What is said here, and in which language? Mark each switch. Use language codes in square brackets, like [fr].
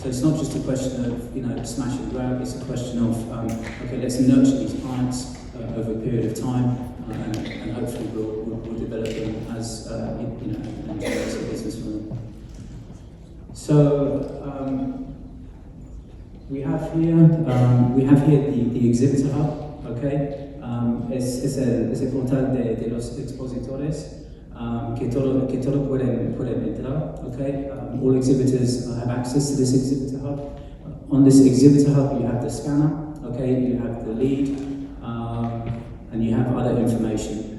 [en] So it's not just a question of smash and grab. It's a question of okay, let's nurture these clients over a period of time, and hopefully we'll develop them as and generate a business from them. So. We have here the exhibitor hub, okay? [es] Es el portal de los expositores que todo pueden entrar, okay? [en] All exhibitors have access to this exhibitor hub. On this exhibitor hub, you have the scanner, okay? You have the lead, and you have other information.